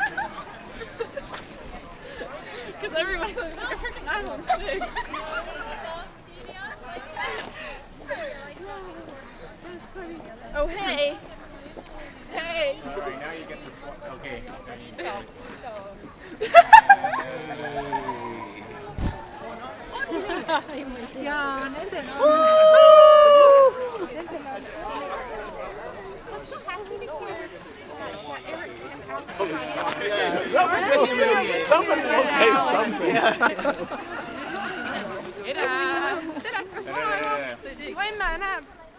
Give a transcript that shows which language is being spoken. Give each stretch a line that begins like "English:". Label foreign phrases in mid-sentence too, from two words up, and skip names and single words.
English: Because everybody looks like a freaking iPhone 6. Oh, hey. Hey. All right, now you get this one. Okay. Now you get it.
Estonian: Ja, nendel on.
English: Somebody will say something.
Estonian: Tere! Tere, kas ma olen? Võime näeb.